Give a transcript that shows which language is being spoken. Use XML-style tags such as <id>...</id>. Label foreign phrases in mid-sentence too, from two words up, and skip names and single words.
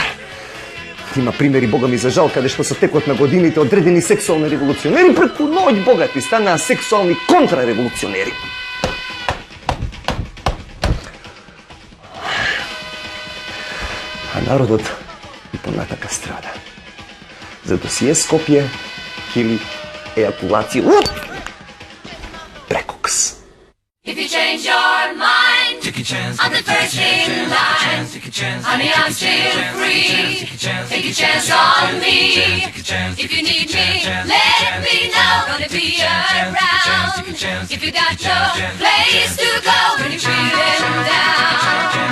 <mk>Има примери, бога ми за жал, каде што со текот на годините одредени сексуални револуционери преку ноќ богати станаа сексуални контрареволуционери. А народот и понатака страда. За досие Скопје или ејакулација прекокс.</mk> <en>If you change your mind, I'm the first in line. Honey, I'm still free. Take a chance on me. If you need me, let me know. Gonna be around. If you got no place to go when you're feeling down.</en>